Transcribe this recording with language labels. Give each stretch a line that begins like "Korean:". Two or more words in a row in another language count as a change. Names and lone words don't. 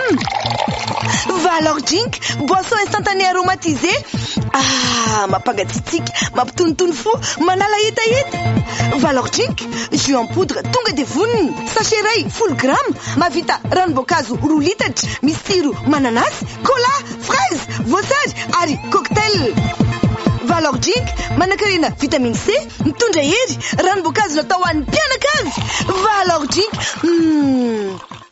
French: Valor drink, boisson instantanée aromatisée.
Malagasy: Mapangatitsiky, mampitonitony fo, manala hetaheta. Valor drink,
French: jus en poudre,
Malagasy: tonga de voniny. Sachet ray, full gramme, mavita ranom-boankazo 2 litatra, misy tsiro mananasy, cola, fraise, voasary ary cocktail. Valor drink, manakarena vitamine C, mitondra hery, ranom-boankazo natao ho an'ny mpianakavy. Valor drink.